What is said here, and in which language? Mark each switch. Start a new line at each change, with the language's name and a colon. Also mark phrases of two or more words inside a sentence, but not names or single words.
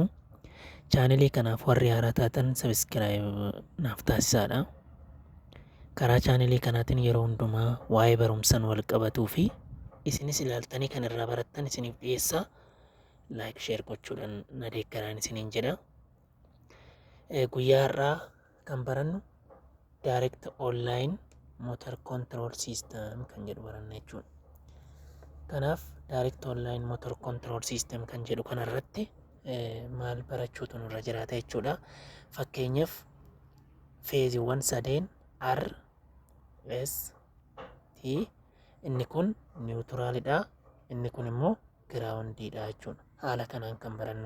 Oromo: Chaanelii kanaaf warri haaraa taatan sabiskiraayib naaf taasisaadha. Karaa chaanelii kanaatiin yeroo hundumaa waa'ee barumsaan wal qabatuu fi isinis ilaaltanii kan irraa barattan isiniif dhiyeessaa.
English: Laayik sheer
Oromo: gochuudhaan na deeggaraan isiniin jedha. Guyyaa har'aa kan barannu
English: direct online motor control system
Oromo: kan jedhu baranna jechuudha. Kanaaf
English: direct online motor control system
Oromo: kan jedhu kanarratti maal barachuutu nurra jiraata jechuudha. Fakkeenyaaf feeziiwwan sadeen R, S, T inni kun niwutiraalidha. Inni kun immoo giraawundiidha jechuudha. Haala kanaan kan barannudha.